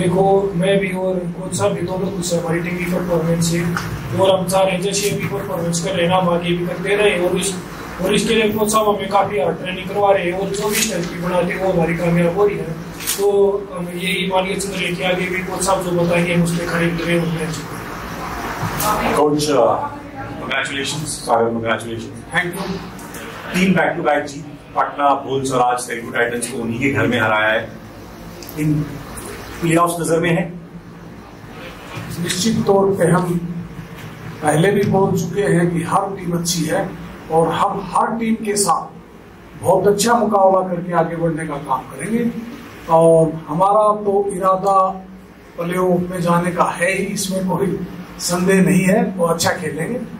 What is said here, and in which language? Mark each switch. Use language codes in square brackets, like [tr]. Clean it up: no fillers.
[hi] देखो, मैं भी और कोच साहब भी दोनों कुछ हमारी टीम की परफॉर्मेंस है और हम चाह रहे हैं जैसे भी परफॉर्मेंस कर रहे हैं हम आगे भी करते रहे, और इसके लिए कोच साहब हमें काफी हार्ड ट्रेनिंग करवा रहे हैं और जो भी स्ट्रेटजी बनाते हैं वो हमारी कामयाब हो रही है, तो हम यही मान के चल रहे कि आगे भी कोच साहब जो बताएंगे हम उस पर खड़े उतरे होंगे। [en] Coach, congratulations, Sagar, congratulations. Thank you. [hi] तीन back to back Jeet, Patna bulls और आज तेलुगु टाइटंस को उन्हीं के घर में हराया है। इन प्लेऑफ्स नजर में है? निश्चित तौर पे हम पहले भी बोल चुके हैं कि हर टीम अच्छी है और हम हर टीम के साथ बहुत अच्छा मुकाबला करके आगे बढ़ने का काम करेंगे, और हमारा तो इरादा प्लेऑफ में जाने का है ही, इसमें कोई संदेह नहीं है, वो अच्छा खेलेंगे।